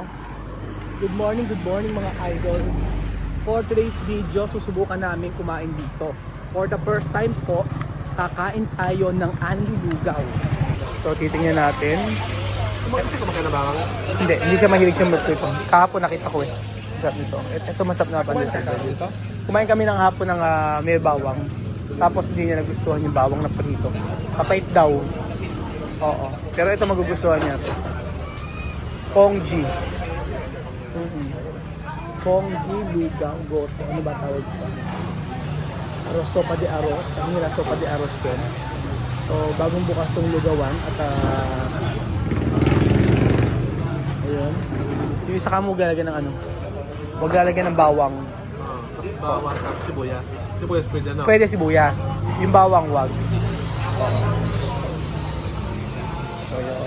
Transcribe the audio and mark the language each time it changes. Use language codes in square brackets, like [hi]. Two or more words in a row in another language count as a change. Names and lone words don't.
[en] Good morning [tl] mga idol. [en] For today's video, [tl] susubukan namin kumain dito. [en] For the first time [tl] po, kakain tayo ng Anli Lugaw. So titingnan natin. Hindi ko magkanabangan. Hindi siya mahilig siya mag-prito. Kahapon nakita ko eh. Masarap nito. Ito masarap na pandesal dito. Kumain kami ng hapon ng may bawang. Tapos hindi niya nagustuhan yung bawang na prito. Papait daw. Oo. Pero ito magugustuhan niya. Pongji. Pongji Lugaw Goto. Ano ba tawag ito? [es] Arroz, sopa de arroz. [tl] Ang nila [es] sopa de arroz [tl] yun. So, bagong bukas tong lugawan. At ayun. Yung isa ka mo galagyan ng ano? Huwag lalagyan ng bawang. Bawang tapos sibuyas. Sibuyas pwede ano? Pwede sibuyas. Yung bawang wag. So yun.